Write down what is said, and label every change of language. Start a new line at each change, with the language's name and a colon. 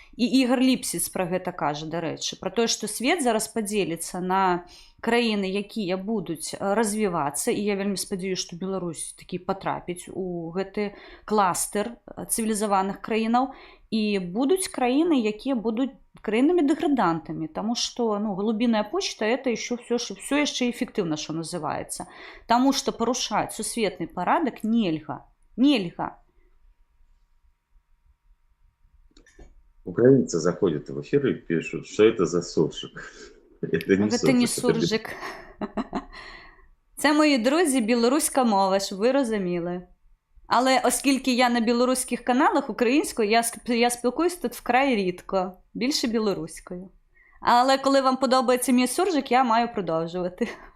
Belarusian: І Ігор Ліпсіц пра гэта кажа, дарэчы, пра тое, што свет зараз падзеліцца на краіны, якія будуць развівацца, і я вельмі спадзяюся, што Беларусь такі патрапіць у гэты кластер цывілізаваных краінаў, і будуць краіны, якія будуць краінамі-дэградантамі, таму што
Russian: голубиная почта это еще все
Belarusian: яшчэ эфектыўна, што называецца. Таму што парушаць сусветны парадак нельга. Нельга.
Russian: Украинцы заходят в эфир и пишут, что это за суржик.
Belarusian: Гэта не суржик.
Ukrainian: Це, мої друзі, білоруська мова, щоб ви розуміли. Але оскільки я на білоруських каналах українською, я спілкуюсь тут вкрай рідко, більше білоруською. Але коли вам подобається мій суржик, я маю продовжувати.